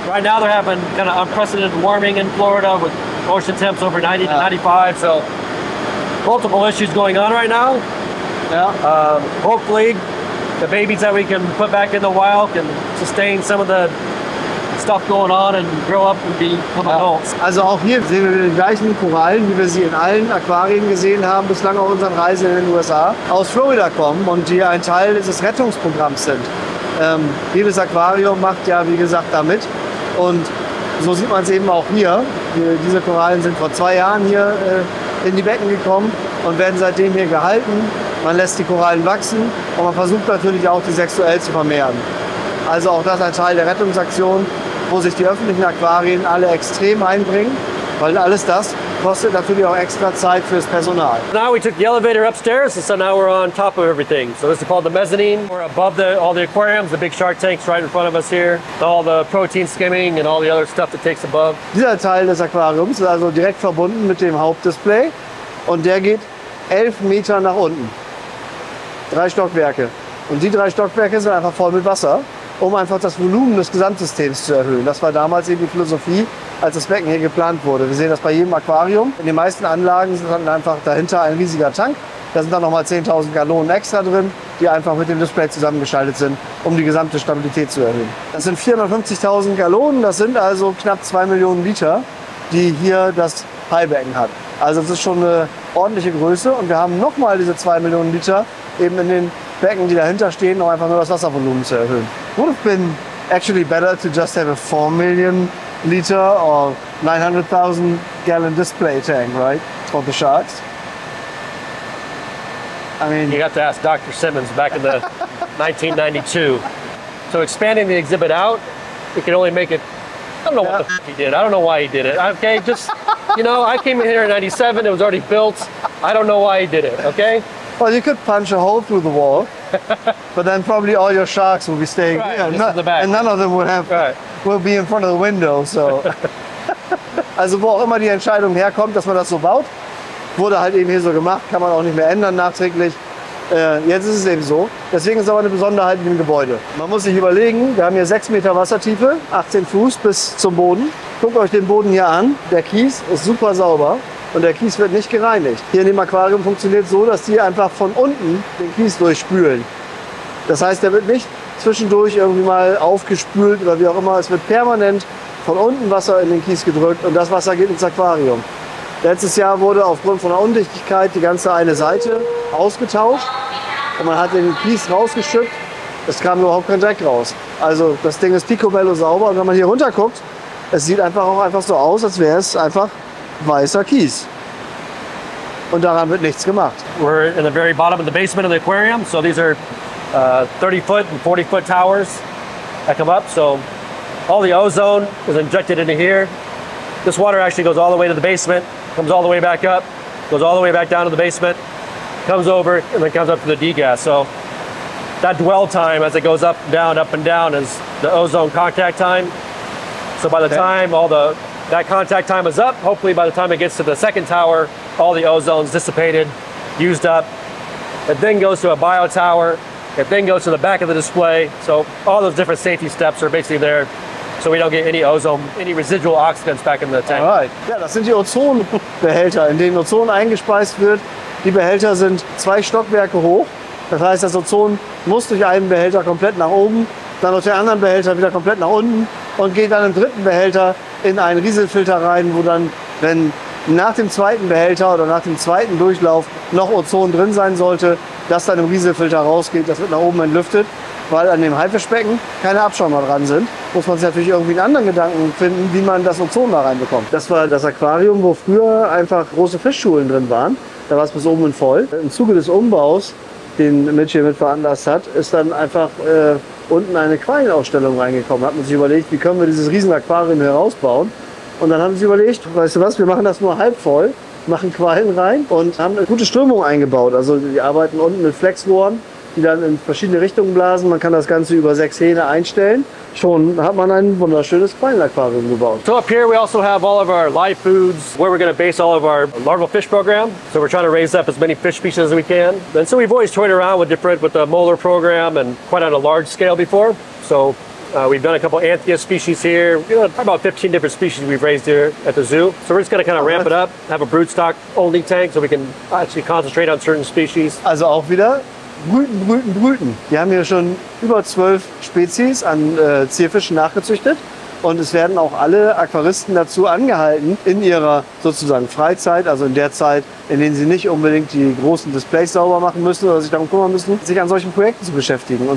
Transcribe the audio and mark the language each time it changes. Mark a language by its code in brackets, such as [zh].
[en] Right now they're having kind of unprecedented warming in Florida with ocean temps over 90 to 95. So multiple issues going on right now. [de] Ja. [en] Hopefully the babies that we can put back in the wild can sustain some of the stuff going on and grow up and become adults. [de] Also auch hier sehen wir die gleichen Korallen, wie wir sie in allen Aquarien gesehen haben, bislang auf unseren Reisen in den USA, aus Florida kommen und die ein Teil dieses Rettungsprogramms sind. Jedes Aquarium macht ja, wie gesagt, da mit. Und so sieht man es eben auch hier. Diese Korallen sind vor 2 Jahren hier in die Becken gekommen und werden seitdem hier gehalten. Man lässt die Korallen wachsen und man versucht natürlich auch, die sexuell zu vermehren. Also auch das ein Teil der Rettungsaktion, wo sich die öffentlichen Aquarien alle extrem einbringen, weil alles das kostet natürlich auch extra Zeit fürs Personal. [en] Now we took the elevator upstairs, and so now we're on top of everything. So this is called the mezzanine. We're above all the aquariums, the big shark tanks right in front of us here, all the protein skimming and all the other stuff that takes above. [de] Dieser Teil des Aquariums ist also direkt verbunden mit dem Hauptdisplay und der geht 11 Meter nach unten. 3 Stockwerke. Und die 3 Stockwerke sind einfach voll mit Wasser, um einfach das Volumen des Gesamtsystems zu erhöhen. Das war damals eben die Philosophie, als das Becken hier geplant wurde. Wir sehen das bei jedem Aquarium. In den meisten Anlagen sind dann einfach dahinter ein riesiger Tank. Da sind dann nochmal 10.000 Gallonen extra drin, die einfach mit dem Display zusammengeschaltet sind, um die gesamte Stabilität zu erhöhen. Das sind 450.000 Gallonen, das sind also knapp 2 Millionen Liter, die hier das Haibecken hat. Also das ist schon eine ordentliche Größe und wir haben nochmal diese 2 Millionen Liter eben in den Becken, die dahinter stehen, um einfach nur das Wasservolumen zu erhöhen. [en] Would have been actually better to just have a 4 million liter or 900,000 gallon display tank, right, for the sharks. I mean, you have to ask Dr. Simmons back in the 1992. So expanding the exhibit out, we could only make it. I don't know what the f he did. I don't know why he did it. Okay, just you know, I came in here in '97. It was already built. I don't know why he did it. Okay. Well, you could punch a hole through the wall, but then probably all your sharks will be staying here, in the back. and none of them would have will be in front of the window. [de] So, also wo auch immer die Entscheidung herkommt, dass man das so baut, wurde halt eben hier so gemacht, kann man auch nicht mehr ändern nachträglich. Jetzt ist es eben so. Deswegen ist aber eine Besonderheit in dem Gebäude. Man muss sich überlegen, wir haben hier 6 Meter Wassertiefe, 18 Fuß bis zum Boden. Guckt euch den Boden hier an. Der Kies ist super sauber und der Kies wird nicht gereinigt. Hier in dem Aquarium funktioniert es so, dass die einfach von unten den Kies durchspülen. Das heißt, der wird nicht zwischendurch irgendwie mal aufgespült oder wie auch immer. Es wird permanent von unten Wasser in den Kies gedrückt und das Wasser geht ins Aquarium. Letztes Jahr wurde aufgrund von der Undichtigkeit die ganze eine Seite ausgetauscht und man hat den Kies rausgeschüttet. Es kam überhaupt kein Dreck raus. Also das Ding ist picobello sauber und wenn man hier runter guckt, es sieht einfach so aus, als wäre es einfach weißer Kies. Und daran wird nichts gemacht. [en] We're in the very bottom of the basement of the aquarium. So these are 30-foot and 40-foot towers that come up. So all the ozone is injected into here. This water actually goes all the way to the basement, comes all the way back up, goes all the way back down to the basement, comes over, and then comes up to the degas. So that dwell time as it goes up and down is the ozone contact time. So by the time that contact time is up, hopefully by the time it gets to the second tower, all the ozone's dissipated, used up. It then goes to a bio tower. It then goes to the back of the display. So all those different safety steps are basically there, so we don't get any ozone, any residual oxidants back in the tank. Alright. [de] Ja, das sind die Ozonbehälter, in denen Ozon eingespeist wird. Die Behälter sind 2 Stockwerke hoch. Das heißt, das Ozon muss durch einen Behälter komplett nach oben, dann durch den anderen Behälter wieder komplett nach unten und geht dann im dritten Behälter in einen Rieselfilter rein, wo dann, wenn nach dem zweiten Behälter oder nach dem zweiten Durchlauf noch Ozon drin sein sollte, das dann im Rieselfilter rausgeht, das wird nach oben entlüftet. weil an dem Haifischbecken keine Abschäumer dran sind, muss man sich natürlich irgendwie einen anderen Gedanken finden, wie man das Ozon da reinbekommt. Das war das Aquarium, wo früher einfach große Fischschulen drin waren. Da war es bis oben hin voll. Im Zuge des Umbaus, den Mitch hier mit veranlasst hat, ist dann einfach unten eine Qualienausstellung reingekommen. Hat man sich überlegt, wie können wir dieses riesen Aquarium hier rausbauen. Und dann haben sie überlegt, weißt du was, wir machen das nur halb voll, machen Quallen rein und haben eine gute Strömung eingebaut. Also die arbeiten unten mit Flexrohren, die dann in verschiedene Richtungen blasen. Man kann das Ganze über 6 Hähne einstellen. Schon hat man ein wunderschönes Quallenaquarium gebaut. [en] So up here we also have all of our live foods where we're going to base all of our larval fish program. So we're trying to raise up as many fish species as we can. And so we've always toyed around with the molar program and quite on a large scale before. So we've done a couple Anthea species here. About 15 different species we've raised here at the zoo. So we're just going to kind of ramp it up, have a broodstock only tank so we can actually concentrate on certain species. [de] Also auch wieder Brüten, Brüten, Brüten. Wir haben hier schon über 12 Spezies an Zierfischen nachgezüchtet. Und es werden auch alle Aquaristen dazu angehalten, in ihrer sozusagen Freizeit, also in der Zeit, in denen sie nicht unbedingt die großen Displays sauber machen müssen oder sich darum kümmern müssen, sich an solchen Projekten zu beschäftigen.